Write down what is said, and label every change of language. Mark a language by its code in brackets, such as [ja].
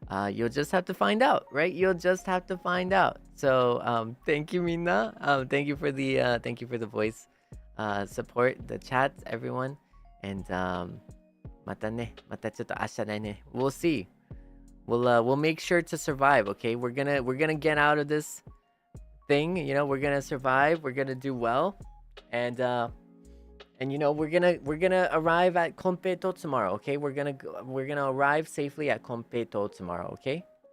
[en] You'll just have to find out, right? You'll just have to find out. So, thank you, Minna. Thank you for the voice support, the chats, everyone. [ja] And またちょっと明日だね. [en] We'll see. We'll make sure to survive, okay? We're gonna get out of this thing, you know. We're gonna survive. We're gonna do well, and you know, we're gonna arrive at Konpeito tomorrow, okay? We're gonna arrive safely at Konpeito tomorrow, okay?